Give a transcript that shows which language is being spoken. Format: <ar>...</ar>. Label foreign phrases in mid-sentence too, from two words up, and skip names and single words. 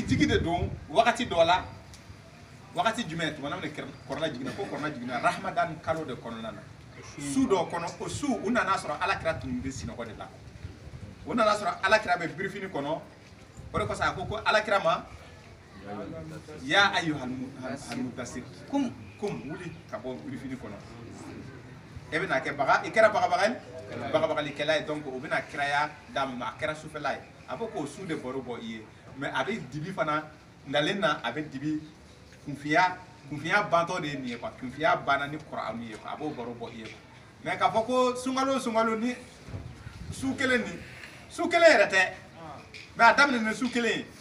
<bm>jigi de don wagati dɔ la wagati jumɛn tuma na kɔrɔla jiginna ko kɔrɔla jiginna Ramadan kalo de kɔnɔna na su dɔ kɔnɔ o su u nana sɔrɔ alakira tun bɛ sinɔgɔ de la u nana sɔrɔ alakira bɛ birifini kɔnɔ o de kɔsɔn a ko alakira ma</bm> <ar>يا أيها المدثر قم</ar> <bm>wuli ka bɔ birifini kɔnɔ e bɛna kɛ baga i kɛra bagabagalikɛla ye donc o bɛna kiraya d'a ma a kɛra sufɛla ye a fɔ k'o su de baro bɔ i ye mais a bɛ dibi fana nalen na a bɛ dibi kunfiya bantɔ de ye nin ye quoi kunfiya banna ni Kurani ye quoi a b'o baro bɔ i ye quoi mais k'a fɔ ko sunkalo ni su kelen yɛrɛ tɛ mais a daminɛ ni su kelen ye</bm>